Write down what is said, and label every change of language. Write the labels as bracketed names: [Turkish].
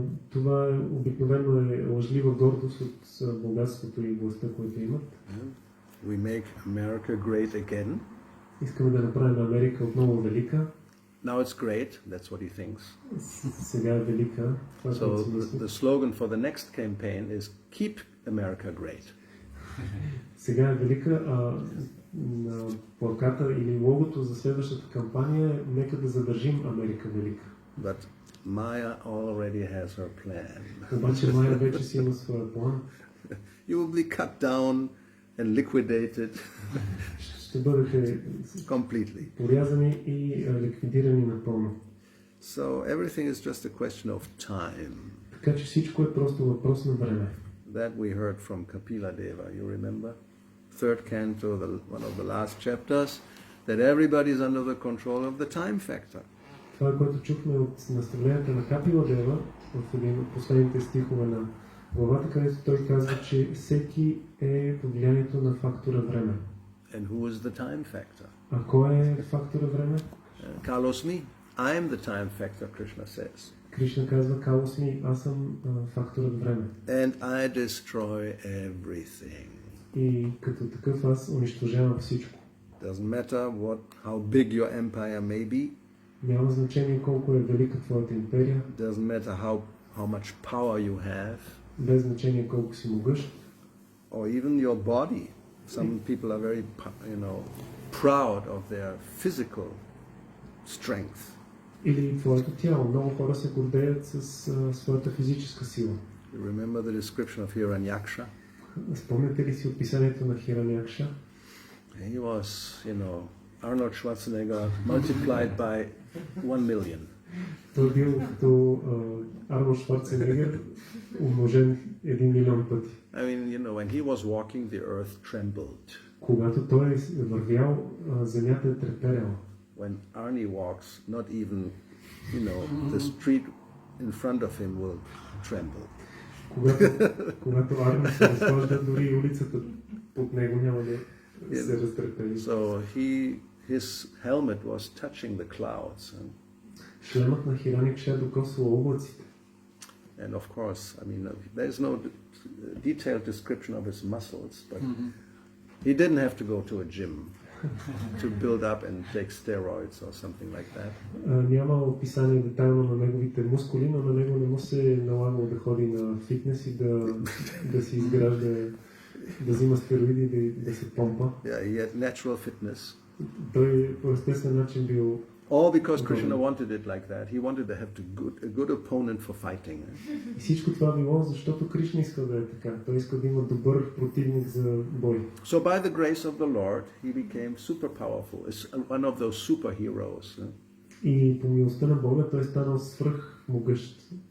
[Bulgarian] Това обикновено е лъжлива гордост от богатството и властта, които имат. [English] We make America great again. [Bulgarian] Искаме да направим Америка отново велика. [English] Now it's great, that's what he thinks. [Bulgarian] Сега е велика. [English] So the slogan for the next campaign is keep America great. [Bulgarian] Сега е велика, на плаката или логото за следващата кампания е нека да задържим Америка велика. [English] But Maya already has her plan. [Bulgarian] Обаче Майя вече си има своя план. [English] You will be cut down and liquidated. [Bulgarian] Ще бъдете [English] completely. [Bulgarian] порязани и ликвидирани напълно. [English] So everything is just a question of time. [Bulgarian] Така че всичко е просто въпрос на време. [English] That we heard from Kapila Deva, you remember? Third canto, one of the last chapters, that everybody is under the control of the time factor. [Bulgarian] Това, което чухме от наставленията на Капила Дева в един от последните стихове на главата, където той казва, че всеки е под влиянието на фактора време. [English] And who is the time factor? [Bulgarian] А кой е фактора време? [Sanskrit] Kalos me. [English] I am the time factor, Krishna says. [Bulgarian] Кришна казва, [Sanskrit] Калос ми, [Bulgarian] аз съм факторът време. [English] And I destroy everything. [Bulgarian] И като такъв аз унищожавам всичко. [English] Doesn't matter how big your empire may be. [Bulgarian] Няма значение колко е велика твоята империя. [English] Doesn't matter how much power you have. [Bulgarian] Без значение колко си могъщ. [English] Or even your body. Some people are very, proud of their physical strength. [Bulgarian] Или твоето тяло. Много хора се гордеят с своята физическа сила. [English] You remember the description of Hiranyaksha? [Bulgarian] Спомняте ли си описанието на Хиранякша? [English] He was, Arnold Schwarzenegger multiplied by 1 million. [Bulgarian] Той бил като Арнолд Шварценегер, умножен 1 милион пъти. [English] I mean, when he was walking, the earth trembled. [Bulgarian] Когато той е вървял, земята е треперяла. [English] When Arnie walks, not even, the street in front of him will tremble. [Bulgarian] Когато Арни се разхожда, дори улицата под него няма да се разтрепели. [English] So his helmet was touching the clouds. [Bulgarian] Шлемът на Хираникша докосвал облаците. [English] And of course, there's no detailed description of his muscles, but he didn't have to go to a gym to build up and take steroids or something like that. [Bulgarian] Няма описание детайлно на неговите мускули, но на него не му се е налагало да ходи на фитнес и да си изгражда, да взима стероиди и да се помпа. [English] Yeah, he had natural fitness. [Bulgarian] Той по естествен начин бил. [English] All because Krishna wanted it like that. He wanted to have a good opponent for fighting. [Bulgarian] И всичко това било, защото Кришна иска да е така. Той иска да има добър противник за бой. [English] So by the grace of the Lord, he became super powerful. It's one of those superheroes. [Bulgarian] И по милостта на Бога той е станал свръхмогъщ.